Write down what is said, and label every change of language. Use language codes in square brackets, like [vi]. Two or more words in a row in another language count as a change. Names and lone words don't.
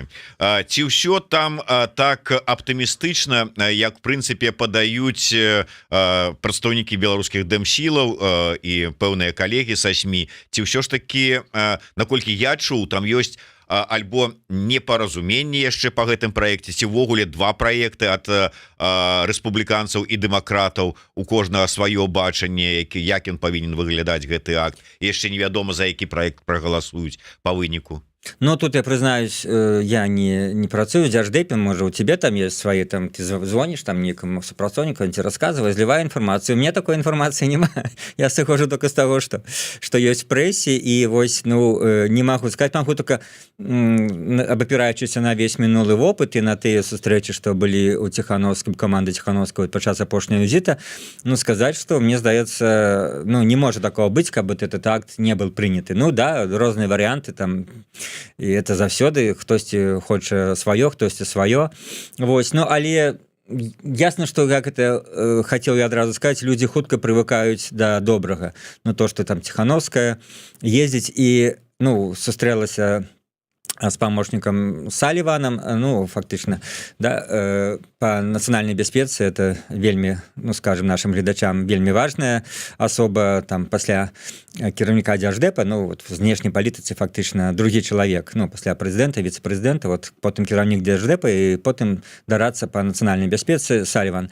[be] Ці ўсё там так аптымістычна, як в прынцыпе падаюць прадстаўнікі беларускіх дэмсілаў і пэўныя калегі са СМІ, ці ўсё ж такі, наколькі я чуў, там ёсць альбо непаразуменне яшчэ по гэтым праекце, ці ўвогуле два праекты ад рэспубліканцаў і дэмакратаў, у кожнага сваё бачанне, як ён павінен выглядаць гэты акт, яшчэ невядома, за які праект прагаласуюць по выніку. [ru] Ну, тут я признаюсь, я не працую в Держдепе, может, у тебя там есть свои, там, ты звонишь там некому сопрацовнику, он тебе рассказывает, изливай информацию. У меня такой информации нема. Я сыхожу только с того, что есть в прессе, и вот, не могу сказать, могу только, обопираючись на весь минулый опыт и на те встречи, что были у Тихановского, команды Тихановского подчас апошняга визита, сказать, что мне сдается, не может такого быть, как бы этот акт не был принят. Ну да, разные варианты там, [be] і это заўсёды хтосьці хоча сваё, хтосьці сваё. Вось, але ясна, што як это хацеў я адразу сказаць, людзі хутка прывыкаюць да добрага. То, што там Тихановская ездзіць і сустрэлася с помощником Салливаном, фактично, да, по нацыянальнай бяспецы это вельмі, скажем, нашим гледачам вельмі важная асоба, там пасля кіраўніка Держдепа, вот в знешняй палітыцы фактычна другі чалавек, пасля прэзідэнта, віцэ-прэзідэнта, вот потым кіраўнік Держдепа і потым дарацца по нацыянальнай бяспецы Салливан.